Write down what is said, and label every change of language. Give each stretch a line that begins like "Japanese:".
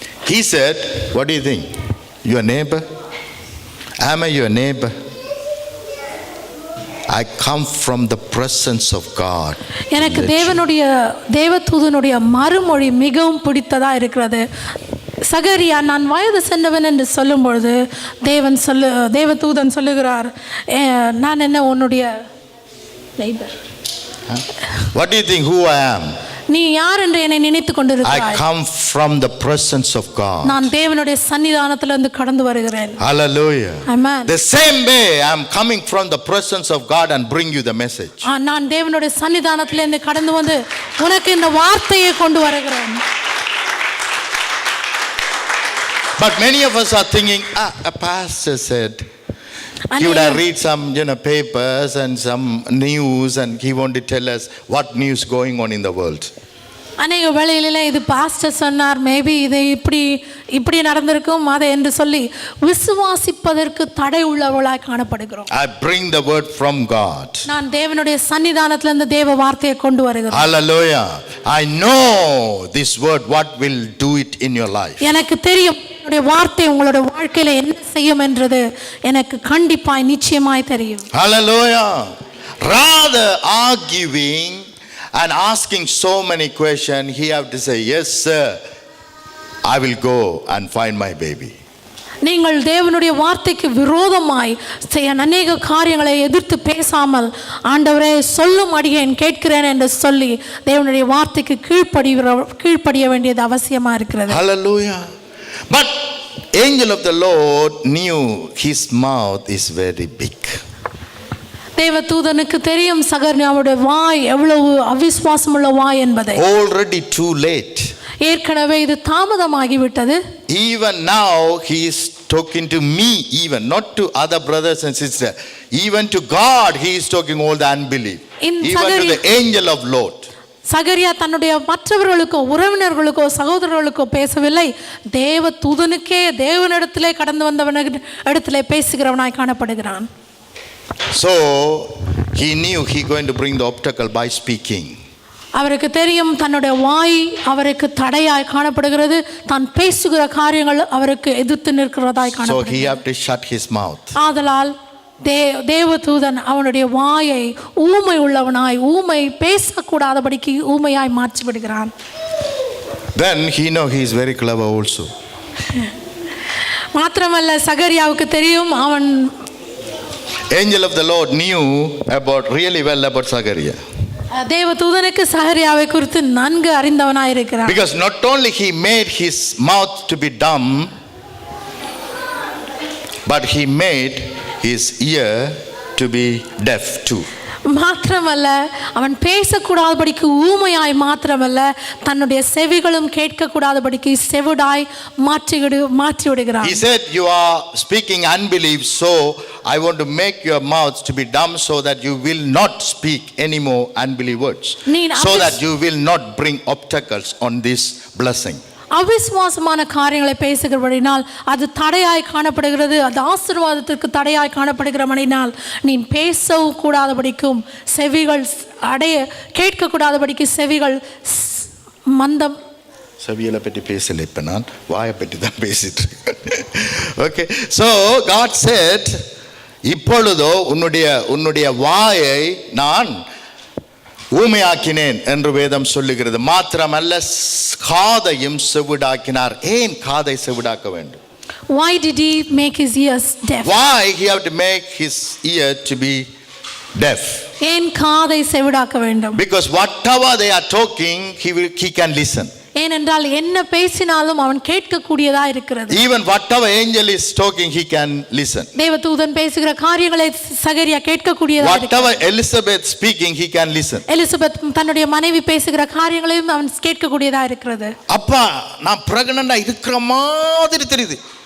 English: He said, what do you think? Your neighbor? Am I your neighbor? I come from the presence of God.
Tamil: எனக்கு தேவதூதனுடைய மறுமொழி மிகவும் பிடித்ததா இருக்கிறது. சகரியா, நான் வயது சென்றவன் என்று சொல்லும் பொழுது தேவதூதன் சொல்லுகிறார், நான் என்ன உன்னுடைய neighbor?
English: What do you think who I am?
Tamil: நீ யார் என்று என்னை நினைத்துக் கொண்டிருக்கிறாய்?
English: I come from the presence of God.
Tamil: நான் தேவனுடைய சன்னிதானத்திலிருந்து கடந்து வருகிறேன்.
English: Hallelujah. Amen. The same way I am coming from the presence of God and bring you the message.
Tamil: நான் தேவனுடைய சன்னிதானத்திலிருந்து கடந்து வந்து உனக்கு இந்த வார்த்தையை கொண்டு வருகிறேன்.
English: But many of us are thinking, a pastor said, he would have read some papers and some news and he wanted to tell us what news going on in the world.
Tamil: அநேக வேளையிலே இது pastor சொன்னார், maybe இது இப்படி நடந்திருக்கும் அதை என்று சொல்லி விசுவாசிப்பதற்கு தடை உள்ளவர்களாய் காணப்படுகிறோம்.
English: I bring the word from God.
Tamil: நான் தேவனுடைய சன்னிதானத்திலிருந்து தேவ வார்த்தையை கொண்டு வருகிறேன்.
English: Hallelujah. I know this word what will do it in your life.
Tamil: எனக்கு தெரியும் என்னுடைய வார்த்தை உங்களுடைய வாழ்க்கையில என்ன செய்யும் என்றது எனக்கு கண்டிப்பாய் நிச்சயமாய் தெரியும்.
English: Hallelujah. Rather arguing and asking so many questions, he have to say, yes sir, I will go and find my baby.
Tamil: நீங்கள் தேவனுடைய வார்த்தைக்கு விரோதமாய் அநேக காரியங்களை எதிர்த்து பேசாமல், ஆண்டவரே சொல்லும் அடியேன் கேட்கிறேன் என்று சொல்லி தேவனுடைய வார்த்தைக்கு கீழ்ப்படிய வேண்டியது அவசியமா இருக்கிறது.
English: Hallelujah. But angel of the Lord knew his mouth is very big.
Tamil: தேவதூதனுக்கு தெரியும் சகரியாவுடைய வாய் எவ்வளவு அவிசுவாசமுள்ள வாய் என்பதை.
English: Already too late.
Tamil: ஏற்கனவே இது தாமதமாகிவிட்டது.
English: Even now he is talking to me, even not to other brothers and sisters, even to God he is talking all the unbelief, even to the angel of Lord.
Tamil: சகரியா தன்னுடைய மற்றவர்களுக்கோ உறவினர்களுக்கோ சகோதரர்களுக்கோ பேசவில்லை, தேவதூதனுக்கே தேவனிடத்திலே கடந்து வந்தவனிடத்திலே பேசுகிறவனாய் காணப்படுகிறான்.
English: So he knew he going to bring the obstacle by speaking.
Tamil: அவருக்கு தெரியும் தன்னுடைய வாய் அவருக்கு தடையாய் காணப்படுகிறது, தான் பேசுகிற காரியங்கள் அவருக்கு எதிர்த்து நிற்கிறதாய் காணப்படுகிறது.
English: So he have to shut his mouth.
Tamil: ஆதலால் தேவதூதன் அவனுடைய வாயை ஊமை உள்ளவனாய், ஊமை பேசக்கூடாதபடிக்கு ஊமையாய் மாற்றி விடுகிறான்.
English: Then he know he is very clever also.
Tamil: மாத்திரமல்ல சகரியாவுக்கு தெரியும் அவன்
English: Angel of the Lord knew really well about Zachariah.
Tamil: தேவதூதனுக்கு சகரியாவை குறித்து நன்கு அறிந்தவனாய் இருக்கிறான்.
English: Because not only he made his mouth to be dumb, but he made his ear to be deaf too.
Tamil: மாத்திரமல்ல அவன் பேசக்கூடாதபடிக்கு ஊமையாய் மாத்திரமல்ல தன்னுடைய செவிகளும் கேட்கக்கூடாதபடிக்கு செவிடாய் மாற்றி விடுகிறான்.
English: He said, you are speaking unbelief, so I want to make your mouth to be dumb so that you will not speak any more unbelief words, so that you will not bring obstacles on this blessing.
Tamil: அவிசுவாசமான காரியங்களை பேசுகிறபடினால் அது தடையாய் காணப்படுகிறது, அது ஆசீர்வாதத்திற்கு தடையாய் காணப்படுகிறபடினால் நீ பேசவும் கூடாதபடிக்கும் செவிகள் கேட்கக்கூடாதபடிக்கு செவிகள் மந்தம். செவியலை பற்றி பேசல, இப்ப நான் வாயை பற்றி தான் பேசிட்டு இருக்கேன்.
English: Okay, so God said,
Tamil: இப்பொழுதோ உன்னுடைய வாயை நான் ஊமையாக்கினேன் என்று வேதம் சொல்லுகிறது. மாத்திரமல்ல காதையும் செவிடாக்கினார். ஏன் காதை செவிடாக்க வேண்டும்?
English: Why did he make his ears deaf? Why he have to make his ear to be deaf?
Tamil: ஏன் காதை செவிடாக்க வேண்டும்?
English: Because whatever they are talking, he can listen.
Tamil: ஏனென்றால் என்ன பேசினாலும் அவன் கேட்கக்கூடியதா இருக்கிறது.
English: Even whatever angel is talking, he can listen.
Tamil: தேவதூதன் பேசுகிற காரியங்களை சகரியா கேட்கக்கூடியதா இருக்கிறது.
English: Whatever Elizabeth speaking, he can listen.
Tamil: Elizabeth தன்னுடைய மனைவி பேசுகிற காரியங்களையும் அவன் கேட்கக்கூடியதா இருக்கிறது. அப்பா நான் பிரெக்னன்ட்டா இருக்கிற மாதிரி தெரியுது.